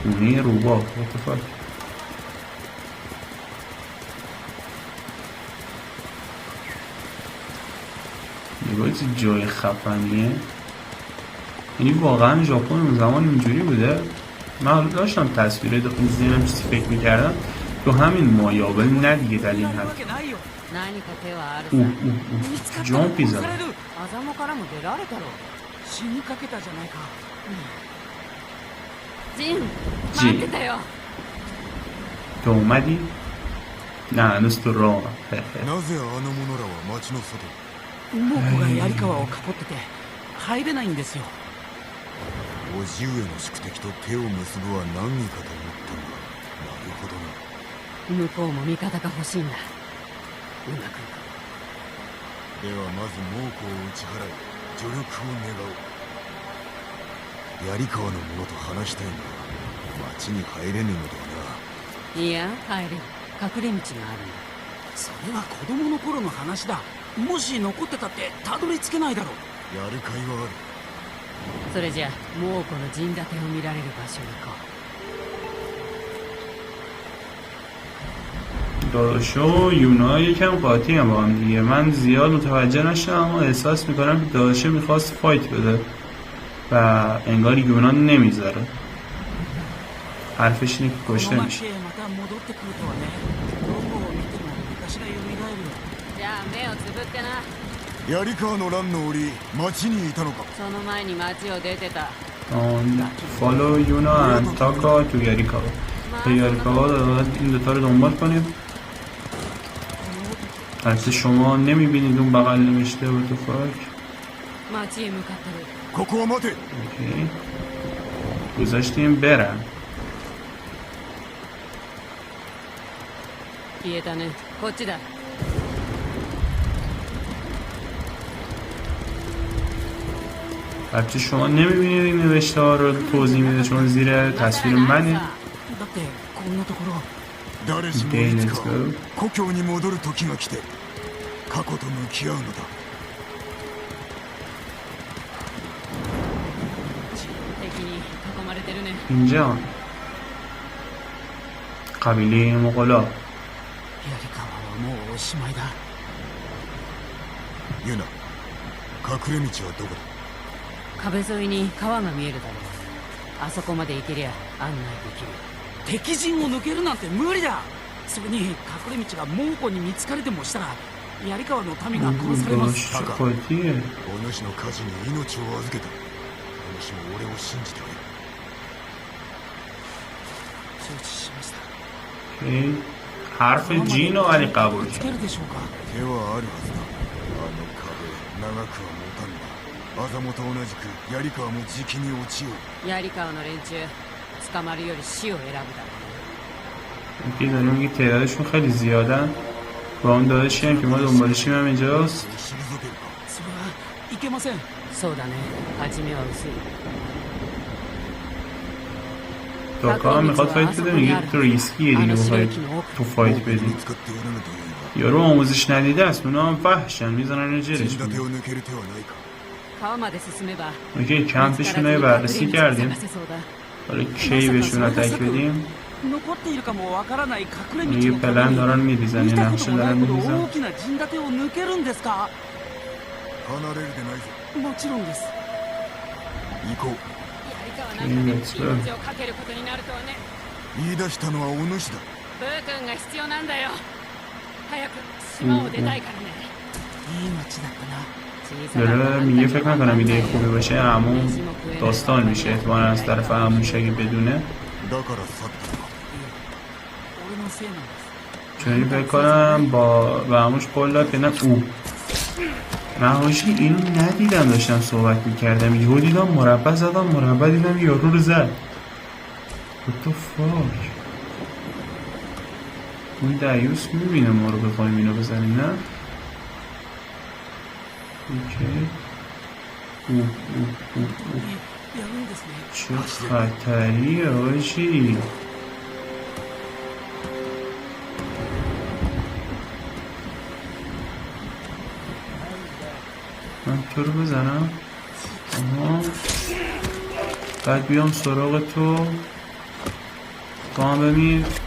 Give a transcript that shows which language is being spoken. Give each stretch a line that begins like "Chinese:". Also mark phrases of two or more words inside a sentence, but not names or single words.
Persian: خونه روبا اتفاق نگاه چه جای خفنیه. یعنی واقعا ژاپن اون زمان اینجوری بوده. من داشتم تصویره ذهنم چیزی فکر میکردم تو همین مایا ولی نه دیگه در این حد.
Japanese: 何か手はあるさ。ジョンピザアザモからも出られたろ。死にかけたじゃないか。ジン、ジン待ってたよ。
Persian: تو اومدی؟ نه هنوز تو راه
Japanese: なぜあの者らは町の外に。猛虎が槍川を囲ってて入れないんですよ。叔父上の宿敵と手を結ぶは何位かと思ったが、なるほどな。向こうも味方が欲しいんだ。うまくいく。ではまず猛虎を打ち払い助力を願おう。槍川の者と話したいが町に入れぬのだな。いや、入れる。隠れ道があるんだ。それは子供の頃の話だ。もし残ってたってたどり着けないだろう。やるかいはある。それじゃあ、猛虎の陣立てを見られる場所に行こう。
Persian: داداشو یونا یکم قاطی هم با هم دیگه. من زیاد متوجه نشدم اما احساس میکنم که داداشه میخواست فایت بده و انگار یونا نمیذاره. حرفش اینه که
Japanese: こ
Persian: کشته
Japanese: の
Persian: میشه.
Japanese: 町へまた戻ってくるとはね。どこを見ても昔が蘇るよ。じゃあ、目をつぶってな。槍川の乱の折町にいたのか。その前に町を出てた。
Persian: فالو یونا انتاکا تو یاریکاوا. تو یاریکاوا این دوتا رو دنبال کنیم. البته شما نمیبینید اون بغل نوشته و تو فاک.
Japanese: 町へ向かってる。ここは待て。
Persian: اوکی گذاشتیم برن.
Japanese: 消えたね。こっちだ。
Persian: البته شما نمیبینید این نوشته ها رو توضیح میده چون زیر تصویر منه.
Japanese: だってこんなところ。誰しもいつか故郷に戻る時が来て過去と向き合うのだ。敵に囲まれてるね。
Persian: اینجا قبیله مغلا.
Japanese: 槍川はもうおしまいだ。ユナ、隠れ道はどこだ。壁沿いに川が見えるだろう。あそこまで行けりゃ案内できる。敵陣を抜けるなんて無理だ。それに隠れ道が猛虎に見つかれでもしたら槍川の民が殺されます。
Persian: داشت قاطیه.
Japanese: お主の火事に命を預けた。お主も俺を信じてくれ。承知しました。
Persian: اوکی. حرف جین رو ولی قبول
Japanese: つ
Persian: کرد.
Japanese: けるでしょうか。手はあるはずだ。あの壁長くは持たんだ。アザモと同じく槍川もじきに落ちよう。槍川の連中捕まるより死を選ぶだろ
Persian: اوکی داره میگه تعدادشون خیلی زیادن و اون داداشی هم که ما دنبالشیم هم اینجاست.
Japanese: 退けるか。それはいけません。う。そうだね。初めは薄い。
Persian: داکا هم میخواد فایت بده میگه تو ریسکیه دیگه بخواید تو فایت
Japanese: 見
Persian: بدی.
Japanese: つかってやらぬというが
Persian: یارو آموزش ندیده است اونا هم وحشن میزنن رو
Japanese: 陣
Persian: جلش
Japanese: 立てを抜ける手はないか。川まで進めば
Persian: اوکی کمپشون رو بررسی کردیم.
Japanese: 探せそうだ。
Persian: حالا کی بهشون اتک بدیم.
Japanese: 残っているかもわからない隠れ道
Persian: یه
Japanese: の
Persian: پلن دارن میریزن
Japanese: 見
Persian: یه
Japanese: たこ
Persian: نقشه
Japanese: ともな
Persian: دارن
Japanese: いほど
Persian: میریزن.
Japanese: 大きな陣立てを抜けるんですか。離れるでないぞ。もちろんです。行こう。槍川なんかで命をかけることになるとはね。言い出したのはお主だ。ブー君が必要なんだよ。早く島を出たいからね。いい街だったな。
Persian: داره میگه فکر نکنم ایده خوبی باشه اما داستان میشه احتمالا از طرف عموش اگه بدونه
Japanese: だから去ったのか。俺のせいなんです。
Persian: چون فکر کنم به عموش قول داد که نه او من هاشی اینو ندیدم داشتم صحبت میکردم یهو دیدم مربع زدم مربع دیدم یارو رو زد
English: What the fuck
Persian: اون دیوس میبینه ما رو بخوایم اینو بزنیم نه اوکی اوه
Japanese: やるんですね。
Persian: چه خطریه هاشی من تو رو بزنم آها بعد بیام سراغ تو تو هم بمیر.